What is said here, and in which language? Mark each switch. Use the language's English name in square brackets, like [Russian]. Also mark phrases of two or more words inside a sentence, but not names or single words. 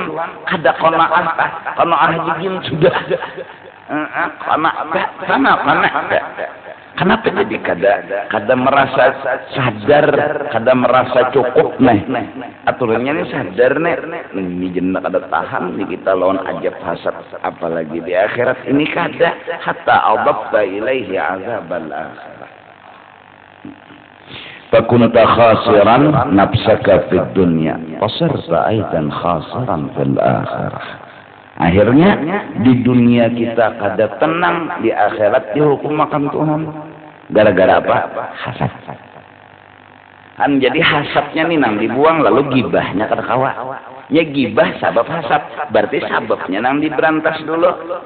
[Banjar] Ada qanaah jigin sudah qanaah. Kenapa jadi kada merasa sadar, kada merasa cukup nih. Aturannya ini sadar nih. Ini jendak kada tahan nih kita lawan ajab hasad, apalagi di akhirat ini kada. [Arabic] حتى أضفت إليه عذاب الآخرة. فكنت خاسرا نفسك في الدنيا وصرت أيضا خاسرا في الآخرة. [Banjar] Akhirnya di dunia kita kada tenang, di akhirat dihukum makan Tuhan. Gara-gara apa? Hasad. Kan jadi hasadnya nih nang dibuang, lalu gibahnya kada kawa. Ya gibah sabab hasad, berarti sababnya nang diberantas dulu.